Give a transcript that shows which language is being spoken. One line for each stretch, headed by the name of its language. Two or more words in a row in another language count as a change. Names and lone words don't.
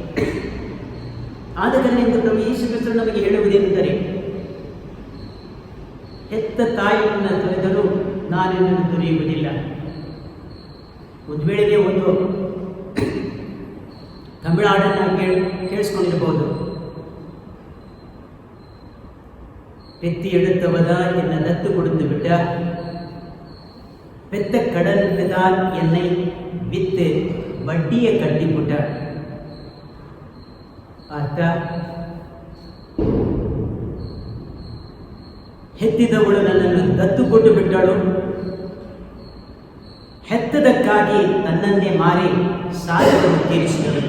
Kannada: ಆದ ಕಾರಣದಿಂದ ಪ್ರಭು ಯೇಸು ಕ್ರಿಸ್ತರು ನಮಗೆ ಹೇಳುವುದೇನೆಂದರೆ, ಹೆತ್ತ ತಾಯಿಯನ್ನು ತೊರೆದರೂ ನಾನಿನ್ನನ್ನು ತೊರೆಯುವುದಿಲ್ಲ. ಒಂದು ವೇಳೆಗೆ ಒಂದು ತಮಿಳಾಡನ್ನು ಕೇಳಿಸ್ಕೊಂಡಿರಬಹುದು.
Tamil: பெத்தி எடுத்தவத என்ன தத்து கொடுத்து பிட்ட, பெத்த கடலுக்கு தான் என்னை வித்து வட்டியை கட்டிப்புட்ட.
Kannada: ಅರ್ಥ, ಹೆತ್ತಿದವಳು ನನ್ನನ್ನು ದತ್ತು ಕೊಟ್ಟು ಬಿಟ್ಟಳು, ಹೆತ್ತದಕ್ಕಾಗಿ ತನ್ನನ್ನೇ ಮಾರಿ ಸಾಲವನ್ನು ತೀರಿಸಿದಳು.